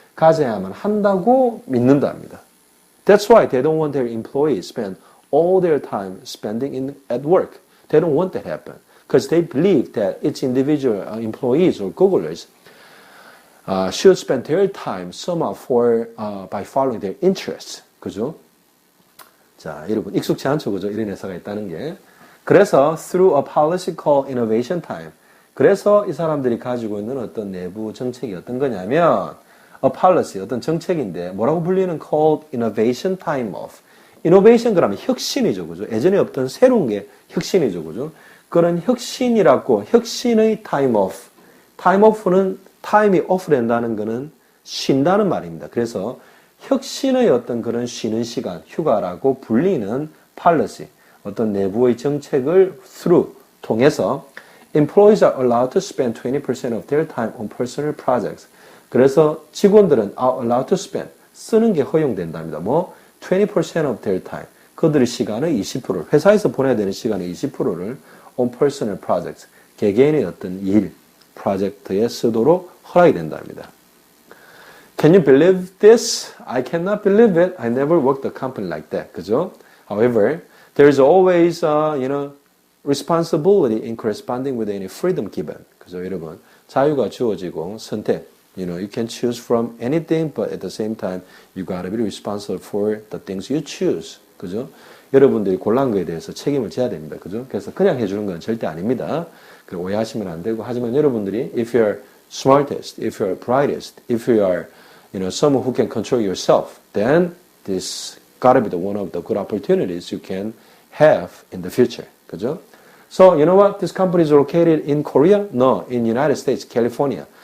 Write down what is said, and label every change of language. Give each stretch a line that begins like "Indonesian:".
Korean: 가져야만 한다고 믿는답니다.
English: That's why they don't want their employees spend all their time spending at work. They don't want that to happen because they believe that each individual employees or Googlers should spend their time somehow by following their interests.
Korean: 그죠? 자, 여러분 익숙치 않죠, 그죠? 이런 회사가 있다는 게. 그래서
English: through a policy called innovation time.
Korean: 그래서 이 사람들이 가지고 있는 어떤 내부 정책이 어떤 거냐면 a policy, 어떤 정책인데 뭐라고 불리는
English: called innovation time off.
Korean: innovation 그러면 혁신이죠, 그죠? 예전에 없던 새로운 게 혁신이죠, 그죠? 그런 혁신이라고 혁신의 time off. time off는 time이 off 된다는 거는 쉰다는 말입니다. 그래서 혁신의 어떤 그런 쉬는 시간, 휴가라고 불리는 policy, 어떤 내부의 정책을 통해서
English: employees are allowed to spend 20% of their time on personal projects.
Korean: 그래서 직원들은
English: are allowed to spend,
Korean: 쓰는 게 허용된답니다.
English: 20% of their time.
Korean: 그들의 시간의 20%를, 회사에서 보내야 되는 시간의 20%를
English: on personal projects,
Korean: 개개인의 어떤 일, 프로젝트에 쓰도록 허락이 된답니다.
English: Can you believe this? I cannot believe it. I never worked a company like that.
Korean: 그죠?
English: However, there is always, responsibility in corresponding with any freedom given.
Korean: 그죠, 여러분? 자유가 주어지고 선택.
English: You can choose from anything, but at the same time, you gotta be responsible for the things you choose.
Korean: 그죠? 여러분들이 골라온 거에 대해서 책임을 져야 됩니다. 그죠? 그래서 그냥 해주는 건 절대 아닙니다. 오해하시면 안 되고. 하지만 여러분들이,
English: if you're smartest, if you're brightest, if you are, someone who can control yourself, then this gotta be the one of the good opportunities you can have in the future.
Korean: 그죠?
English: So, you know what? This company is located in Korea? No, in United States, California.